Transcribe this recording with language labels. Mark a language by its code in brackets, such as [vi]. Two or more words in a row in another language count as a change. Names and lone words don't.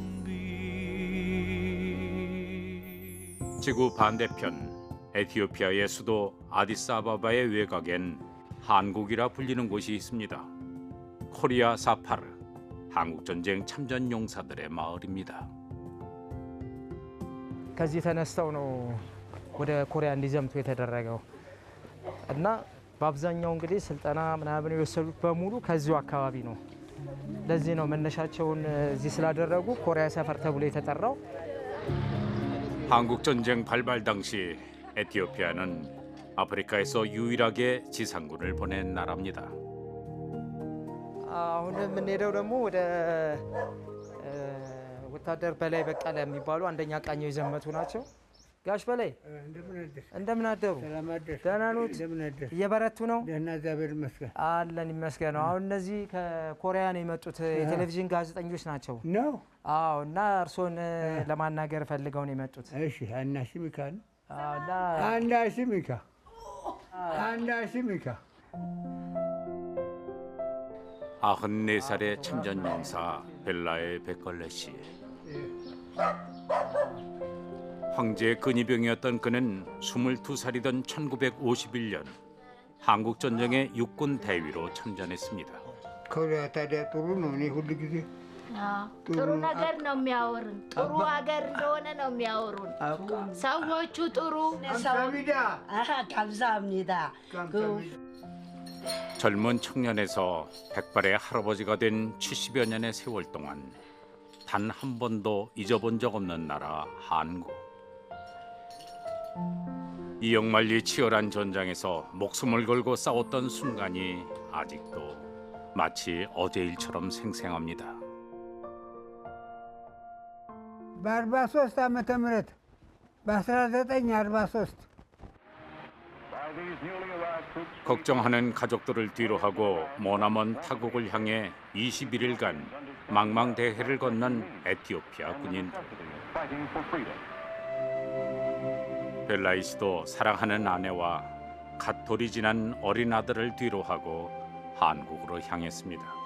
[ko] 지구 반대편 에티오피아의 수도 아디스아바바의 외곽엔 한국이라 불리는 곳이 있습니다. 코리아 사파르, 한국전쟁 참전 용사들의 마을입니다. [am] ከዚህ ተነስተው ነው ወደ ኮሪያ እንዲዘምቱ የተደረገው እና በአብዛኛው እንግዲህ ስልጠና ምናምን የወሰዱት በሙሉ ከዚሁ አካባቢ ነው። ለዚህ ነው መነሻቸውን እዚህ ስላደረጉ ኮሪያ ሰፈር ተብሎ የተጠራው። [ko] 한국전쟁 발발 당시 에티오피아는 아프리카에서 유일하게 지상군을 보낸 나라입니다. [am] አሁን የምንሄደው ደግሞ ወደ ወታደር በላይ በቀለ የሚባሉ አንደኛ ቃኘው የዘመቱ ናቸው። ጋሽ በላይ እንደምን አደሩ? ደህና ኖት? እየበረቱ ነው? ደህና እግዚአብሔር ይመስገን አለን ይመስገን። አሁን እነዚህ ከኮሪያ ነው የመጡት የቴሌቪዥን ጋዜጠኞች ናቸው ነው። አዎ። እና እርሶን ለማናገር ፈልገው ነው የመጡት። እሺ አናሽሚካ እና አንዳሽሚካ [ko] 94살의 참전 용사 벨라의 백걸레 씨. 황제의 근위병이었던 그는 22살이던 1951년 한국전쟁의 육군 대위로 참전했습니다. [am] ኮሪያ ታዲያ ጥሩ ነው። እኔ ሁሉ ጊዜ ጥሩ ነገር ነው የሚያወሩን። ጥሩ ሀገር እንደሆነ ነው የሚያወሩን። ሰዎቹ ጥሩ [ko] 감사합니다. 젊은 청년에서 백발의 할아버지가 된 70여 년의 세월 동안 단 한 번도 잊어본 적 없는 나라 한국. 이역만리 치열한 전장에서 목숨을 걸고 싸웠던 순간이 아직도 마치 어제 일처럼 생생합니다. [am] በ43 ዓመተ ምህረት በ1943 [ko] 걱정하는 가족들을 뒤로 하고 머나먼 타국을 향해 21일간 망망대해를 건넌 에티오피아 군인들. 벨라이 씨도 사랑하는 아내와 갓 돌이 지난 어린 아들을 뒤로 하고 한국으로 향했습니다.